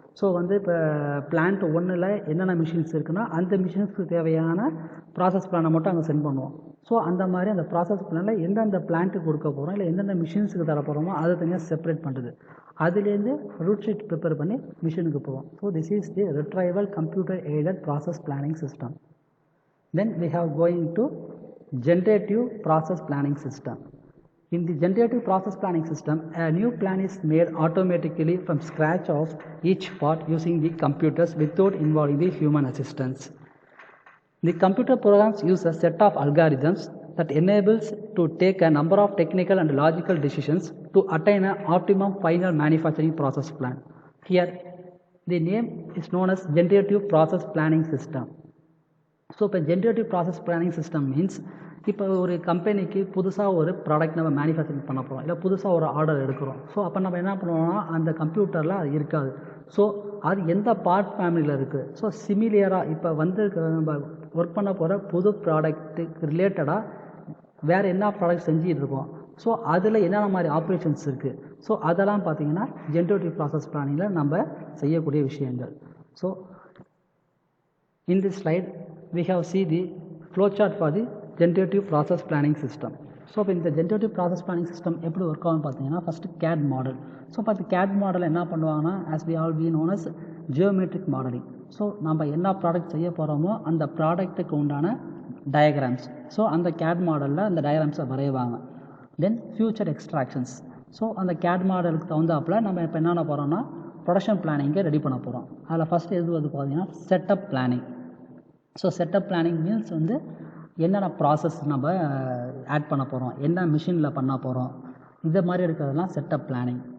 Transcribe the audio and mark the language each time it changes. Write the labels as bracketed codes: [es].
[ta] So வந்து இப்போ plant 1ல் என்னென்ன மிஷின்ஸ் இருக்குன்னா அந்த மிஷின்ஸ்க்கு தேவையான ப்ராசஸ் பிளானை மட்டும் அங்கே சென்ட் பண்ணுவோம். ஸோ அந்த மாதிரி அந்த ப்ராசஸ் பிளானில் எந்தெந்த பிளான்ட்டுக்கு கொடுக்க போகிறோம், இல்லை எந்தெந்த மிஷின்ஸுக்கு தர போகிறோமோ அதை தனியாக செப்பரேட் பண்ணுறது. அதுலேருந்து ரூட் ஷீட் ப்ரிப்பேர் பண்ணி மிஷினுக்கு போவோம். [en] So this is the retrieval computer aided process planning system. Then we have going to generative process planning system. In the generative process planning system, a new plan is made automatically from scratch of each part using the computers without involving the human assistance. The computer programs use a set of algorithms that enables to take a number of technical and logical decisions to attain an optimum final manufacturing process plan. Here, the name is known as generative process planning system. [ta] So இப்போ generative process planning system means, இப்போ ஒரு கம்பெனிக்கு புதுசாக ஒரு product நம்ம manufacturing பண்ண போகிறோம், இல்லை புதுசாக ஒரு ஆர்டர் எடுக்கிறோம். ஸோ அப்போ நம்ம என்ன பண்ணுவோம்னா அந்த கம்ப்யூட்டரில் அது இருக்காது. ஸோ அது எந்த பார்ட் ஃபேமிலியில் இருக்குது. ஸோ சிமிலியராக இப்போ வந்து நம்ம ஒர்க் பண்ண போகிற புது ப்ராடக்ட்டுக்கு ரிலேட்டடாக வேறு என்ன ப்ராடக்ட் செஞ்சுட்டு இருக்கோம், ஸோ அதில் என்னென்ன மாதிரி ஆப்ரேஷன்ஸ் இருக்குது, ஸோ அதெல்லாம் பார்த்திங்கன்னா ஜென்ரேட்டிவ் ப்ராசஸ் பிளானிங்கில் நம்ம செய்யக்கூடிய விஷயங்கள். [en] So in this slide we have see the flow chart for the generative process planning system. [ta] So இப்போ இந்த ஜென்ரேட்டிவ் ப்ராசஸ் பிளானிங் சிஸ்டம் எப்படி ஒர்க் ஆகும்னு பார்த்தீங்கன்னா, ஃபஸ்ட்டு CAD மாடல். ஸோ இப்போ அந்த CAD மாடல் என்ன பண்ணுவாங்கன்னா, [en] as we all be known as geometric modeling. [ta] So நம்ம என்ன ப்ராடக்ட் செய்ய போகிறோமோ அந்த ப்ராடக்ட்டுக்கு உண்டான டயக்ராம்ஸ், ஸோ அந்த CAD மாடலில் அந்த டயக்ராம்ஸை வரைவாங்க. தென் ஃபியூச்சர் எக்ஸ்ட்ராக்ஷன்ஸ். ஸோ அந்த CAD மாடலுக்கு தகுந்தாப்பில் நம்ம இப்போ என்னென்ன போகிறோம்னா ப்ரொடக்ஷன் பிளானிங்கை ரெடி பண்ண போகிறோம். அதில் ஃபஸ்ட்டு எது வந்து பார்த்தீங்கன்னா setup planning. So setup planning means வந்து என்னென்ன ப்ராசஸ் நம்ம ஆட் பண்ண போகிறோம், என்ன மிஷினில் பண்ண போகிறோம், இந்த மாதிரி இருக்கிறதெல்லாம் செட்டப் பிளானிங்.